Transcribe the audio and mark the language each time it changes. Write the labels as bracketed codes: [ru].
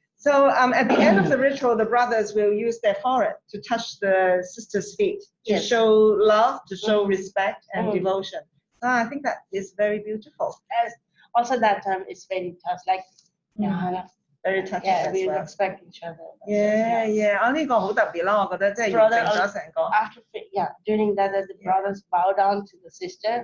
[en] So at the end of the ritual, the brothers will use their forehead to touch the sister's feet to show love, to show respect and devotion. I think that is very beautiful. Also, that time it's very tough. Like. Very touching. Yeah, we respect each other. Yeah. [yue] 呢個好特別啦，我覺得即係完成咗成個。 [en] After during that, the brothers bow down to the sister.